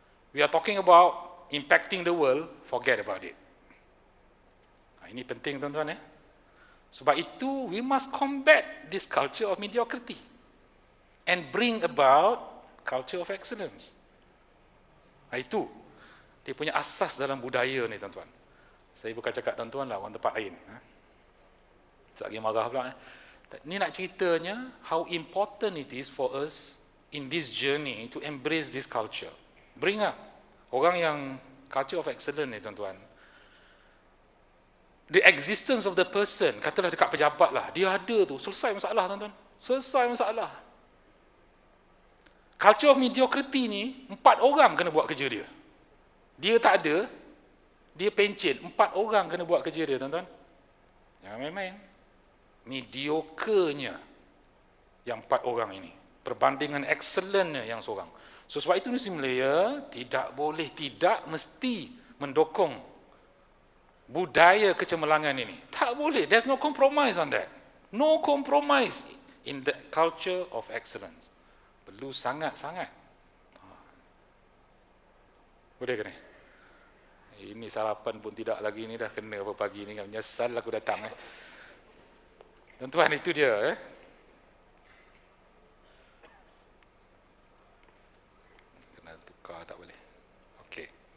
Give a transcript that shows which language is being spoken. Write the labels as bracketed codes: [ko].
[en] We are talking about impacting the world, forget about it. [ms] Ini penting tuan-tuan Sebab itu, [en] we must combat this culture of mediocrity and bring about culture of excellence. [ms] Itu dia punya asas dalam budaya ni tuan-tuan. Saya bukan cakap tuan-tuan lah, orang tempat lain. Tak lagi marah pula. Ni nak ceritanya [en] how important it is for us in this journey to embrace this culture. Bring up [ms] orang yang [en] culture of excellence [ms] ni tuan-tuan. [en] The existence of the person, [ms] katalah dekat pejabat lah, dia ada tu, selesai masalah tuan-tuan. Selesai masalah. [en] Culture of mediocrity [ms] ni, 4 orang kena buat kerja dia. Dia tak ada, dia pencet, 4 orang kena buat kerja dia tuan-tuan. Jangan main-main. Mediocre-nya yang 4 orang ini, perbandingan excellent-nya yang seorang. So sebab itu Muslim Malaya tidak boleh, tidak mesti mendukung budaya kecemerlangan ini. Tak boleh, [en] there's no compromise on that. No compromise in the culture of excellence. [ms] Perlu sangat-sangat. Boleh ke ni? Ini sarapan pun tidak lagi, ni dah kena apa pagi ni, menyesal aku datang Tuan-tuan, itu dia kena tukar, tak boleh. Okay.